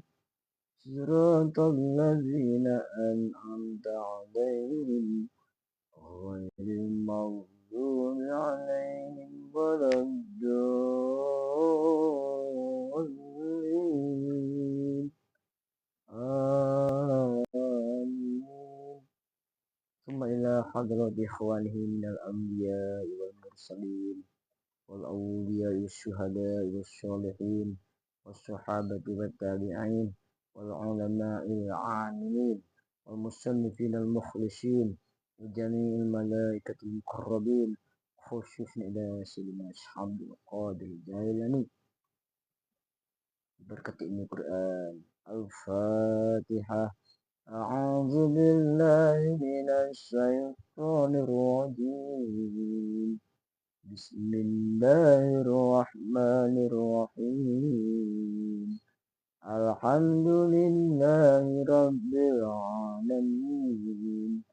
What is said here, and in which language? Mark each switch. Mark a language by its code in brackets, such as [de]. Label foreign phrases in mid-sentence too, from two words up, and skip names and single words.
[ar] صراط الذين أنعمت عليهم غير المغضوب عليهم ولا الضالين. Amin. ثم إلى حضرة إخوانه من الأنبياء والمرسلين والأولياء والشهداء والصالحين والصحابة والتابعين والعلماء العاملين والمصنفين المخلصين وجميع الملائكة المقربين خصوصا إلى سيدنا عبد القادر جيلاني [id] berkat ilmu Quran. [ar] Al-Fatihah. أعوذ بالله من الشيطان الرجيم. Bismillahirrahmanirrahim. الحمد لله رب العالمين.